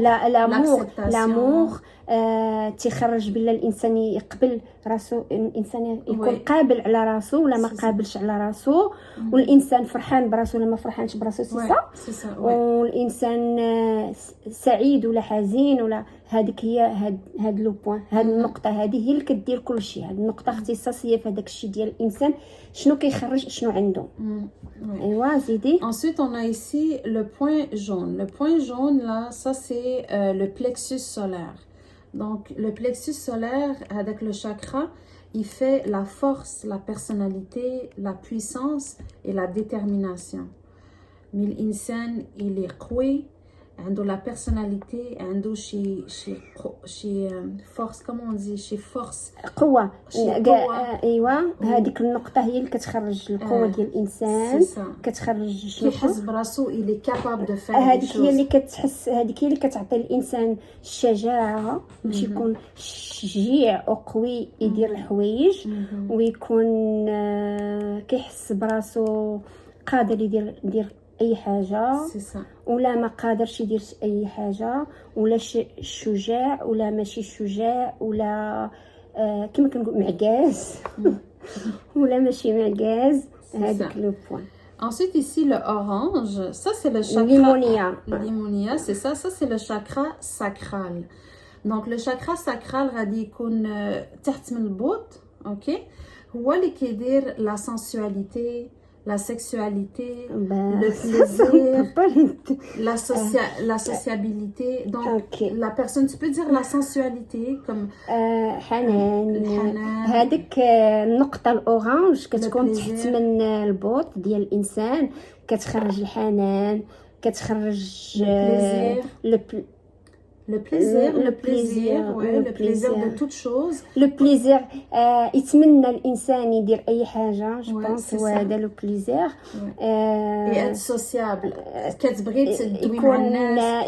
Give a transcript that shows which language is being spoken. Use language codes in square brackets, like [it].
[fr] لا لامور [ar] تيخرج بلا الانسان يقبل راسو، الانسان يكون قابل على راسو ولا ما قابلش على راسو، والانسان فرحان براسو ولا ما فرحانش براسو. [fr] سي سا [ar] والانسان سعيد ولا حزين ولا. هذيك هي هاد [fr] لو بوين، [ar] هاد النقطه هذه هي اللي كدير كل شيء. هاد النقطه اختصاصيه في هذاك الشيء ديال الانسان، شنو كيخرج شنو عنده. ايوا زيدي. [fr] Ensuite on a ici le point jaune. Le point jaune là, ça c'est le plexus solaire. Donc le plexus solaire avec le chakra, il fait la force, la personnalité, la puissance et la détermination. Mais l'insan il est [ar] قوي، عنده [fr] la personnalité، [ar] عنده شي [fr] force، comment on dit، شي force، [ar] قوة. ايوا هذيك النقطة هي اللي كتخرج القوة ديال الانسان، كتخرج شنو كيحس براسو [fr] il est capable de faire. [ar] هذيك هي اللي كتحس، هذيك هي اللي كتعطي الانسان الشجاعة باش يكون شجيع وقوي يدير الحوايج، ويكون كيحس براسو قادر يدير اي حاجه، ولا ما قادرش يدير اي حاجه، ولا شجاع ولا ماشي شجاع، ولا كما كنقول معكاز ولا ماشي معكاز. هذاك [fr] لو بوين. Ensuite ici le orange, ça c'est le chakra limonia, c'est ça c'est le chakra sacral. Donc le chakra sacral [ar] غادي يكون تحت من البوط، اوكي، هو اللي كيدير [fr] la sensualité, la sexualité, le plaisir, la sociabilité. Donc la personne, tu peux dire la sensualité comme [ar] حنان. هذيك النقطة الأورانج كتكون تحت من البوط ديال الإنسان، كتخرج الحنان، كتخرج [fr] le plaisir de toute chose. Le plaisir. [ar] يتمنى الانسان يدير اي حاجه، [fr] جو بونس [ar] هو هذا [fr] لو بليزير. et être sociable، [ar] كتبغي تدوي مع الناس،